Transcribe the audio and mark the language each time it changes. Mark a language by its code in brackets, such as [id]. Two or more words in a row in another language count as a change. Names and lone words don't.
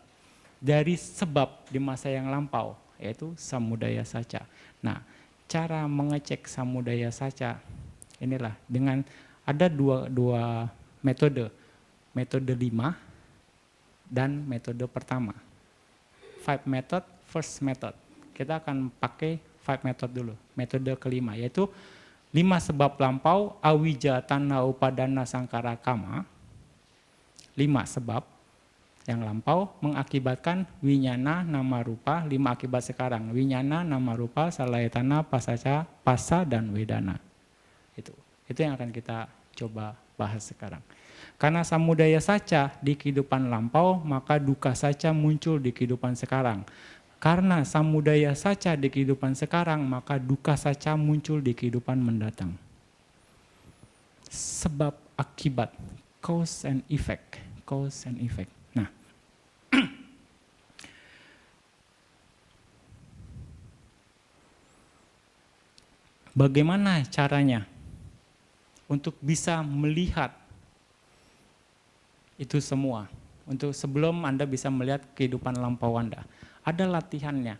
[id] Dari sebab di masa yang lampau, yaitu [pi] samudaya saca. [id] Nah, cara mengecek [pi] samudaya saca, [id] inilah dengan ada dua metode. Metode 5 dan metode pertama. [en] 5 method, first method. [id] Kita akan pakai 5 method dulu. Metode kelima, yaitu 5 sebab lampau, [pi] awija, tanna, upadana, sangkara, kama. [id] 5 sebab yang lampau mengakibatkan winyana, [pi] nama rupa, [id] 5 akibat sekarang. [pi] Winyana, nama rupa, salayatana, pasaca, pasa, dan wedana. [id] Itu yang akan kita coba bahas sekarang. Karena [pi] samudaya saca [id] di kehidupan lampau, maka [pi] duka saca [id] muncul di kehidupan sekarang. Karena [pi] samudaya saca [id] di kehidupan sekarang, maka [pi] duka saca [id] muncul di kehidupan mendatang. Sebab akibat, [en] cause and effect, cause and effect. [id] Nah, bagaimana caranya untuk bisa melihat itu semua? Untuk sebelum Anda bisa melihat kehidupan lampau Anda, ada latihannya.